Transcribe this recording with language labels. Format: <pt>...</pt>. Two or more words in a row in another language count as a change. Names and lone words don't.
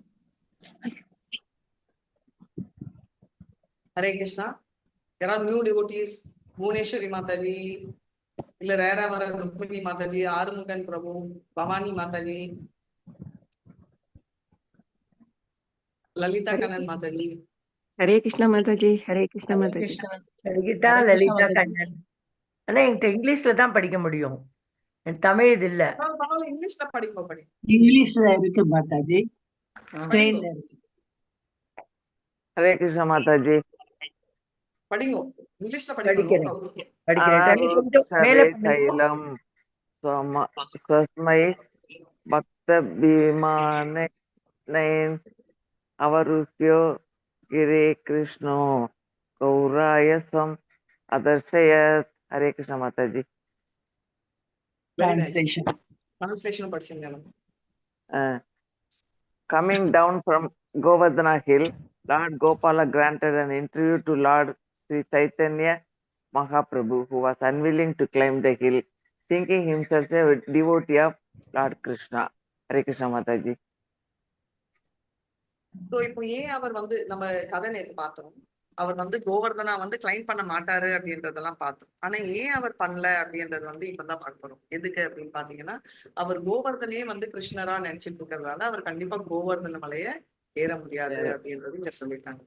<ta>ஹரே கிருஷ்ணா. யாராவது</ta> <en>new devotees?</en> <ta>புவனேஸ்வரி மாதாஜி, இல்ல ரேரா வர ருக்மிணி மாதாஜி, ஆறுமுகன் பிரபு, பவானி மாதாஜி, லலிதா கண்ணன் மாதாஜி.</ta> <hi>हरे कृष्णा माता जी. हरे कृष्णा</hi> <ta>ஹரே</ta> <hi>माता जी.</hi> <ta>கிருஷ்ணா. லலிதா ஹரே கிருஷ்ணா லலிதா மாதாஜி. கண்ணன். ஆனா என்கிட்ட இங்கிலீஷ்ல தான் படிக்க முடியும், எனக்கு தமிழ் இது இல்ல. பரவாயில்ல, இங்கிலீஷ்ல படிப்போம். இங்கிலீஷ் ல இருக்கு மாதாஜி. Screen படிங்க ல இருக்கு.</ta> <hi>हरे कृष्णा माता जी.</hi> <ta>படிங்க, இங்கிலீஷ்ல படிங்க. படிக்கிறேன் படிக்கிறேன். தண்ணி கொஞ்சம் மேல</ta> <sa>अनारुक्षवे</sa> <ta>பண்ணுங்க.</ta> <sa>शैलं स्वस्मै भक्तभीमाने नयन अवरुष्यो गिरे कृष्णो गौराय स्वम अदर्शयत्.</sa> <hi>हरे कृष्ण माता जी.</hi> <en>very nice. translation.</en> <ta>ட்ரான்ஸ்லேஷனும் படிச்சீங்க.</ta> <en>Coming down from Govardhana hill, Lord Gopala granted an interview to Lord Sri Chaitanya Mahaprabhu, who was unwilling to climb the hill, thinking himself a devotee of Lord Krishna.</en> <hi>हरे कृष्णा माताजी.</hi> <ta>ஸோ இப்போ ஏன் அவர் வந்து நம்ம கதை நேற்று பார்த்தோம், அவர் வந்து கோவர்தனா வந்து கிளைம் பண்ண மாட்டாரு அப்படின்றதெல்லாம் பார்த்தோம். ஆனா ஏன் அவர் பண்ணல அப்படின்றது வந்து இப்பதான் பார்க்க போறோம். எதுக்கு அப்படின்னு பாத்தீங்கன்னா, அவர் கோவர்தனையே வந்து கிருஷ்ணரா நினைச்சிட்டு இருக்கிறதால அவர் கண்டிப்பா கோவர்தன மலைய ஏற முடியாது அப்படின்றது இங்க சொல்லிட்டாங்க.</ta>